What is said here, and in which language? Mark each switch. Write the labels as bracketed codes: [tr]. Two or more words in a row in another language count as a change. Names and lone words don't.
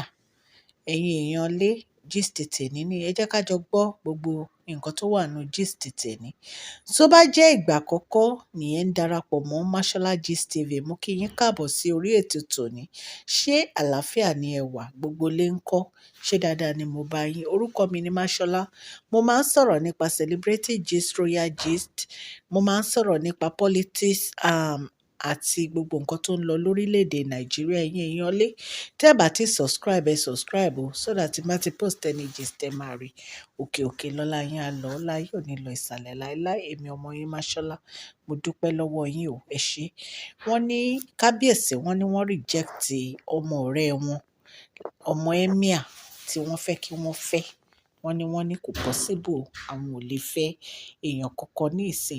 [yo] Ẹ̀yin èèyàn ilé gist tèní ni ẹ jẹ́ ká jọ gbọ́ gbogbo nǹkan tó wà nínú gist tèní. Tó bá jẹ́ ìgbà àkọ́kọ́ nìyẹn ń darapọ̀ mọ́ Mashola Gist TV, mo kí yín káàbọ̀ sí orí ètò tòní. Ṣé àlàáfíà ni ẹ wà? Gbogbo lé ń kọ́. Ṣé dáadáa ni mo bá yín? Orúkọ mi ni Mashola. Mo máa ń sọ̀rọ̀ nípa [en] celebrity gist, royal gist. [yo] Mo máa ń sọ̀rọ̀ nípa politics, àti gbogbo nǹkan tó ń lọ lórílẹ̀‐èdè Nàìjíríà. Ẹ̀yin èèyàn ilé, tẹ́ ẹ bá ti subscribe, ẹ subscribe o, [en] so that [yo] tí má ti [en] post any gist [yo] ẹ máa rí. Òkè òkè lọ́la yín á lọ, ọlá yín ò ní lọ ìsàlẹ̀ láéláé. Èmi ọmọ yín Mashola, mo dúpẹ́ lọ́wọ́ yín o, ẹ ṣé. Wọ́n ní kábíyèsí, wọ́n ní wọ́n reject ọmọ ọ̀rẹ́ wọn, ọmọ Emir tí wọ́n fẹ́ kí wọ́n fẹ́. Wọ́n ní kò possible, àwọn ò lè fẹ́ èèyàn kankan ní ìsìn.